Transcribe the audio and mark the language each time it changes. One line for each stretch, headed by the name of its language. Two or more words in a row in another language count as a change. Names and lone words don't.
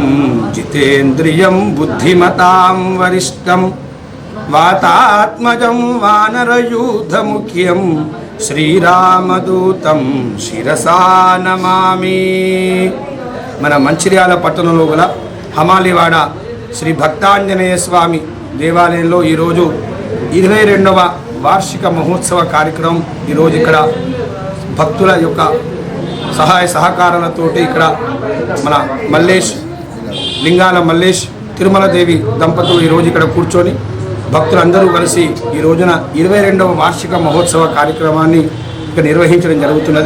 Sanskrit: जितेन्द्रियं बुद्धिमतां वरिष्ठं वातात्मजं वानरयूथमुख्यं श्रीरामदूतं शिरसा नमामि।
Telugu: మన మంచిర్యాల పట్టణంలో గల హమాలీవాడ శ్రీ భక్తాంజనేయ స్వామి దేవాలయంలో ఈరోజు 22వ వార్షిక మహోత్సవ కార్యక్రమం ఈరోజు ఇక్కడ భక్తుల యొక్క సహాయ సహకారాలతోటి ఇక్కడ మన మల్లేష్, లింగాల మల్లేష్, తిరుమలదేవి దంపతులు ఈరోజు ఇక్కడ కూర్చొని భక్తులందరూ కలిసి ఈ రోజున 22వ వార్షిక మహోత్సవ కార్యక్రమాన్ని ఇక్కడ నిర్వహించడం జరుగుతున్నది.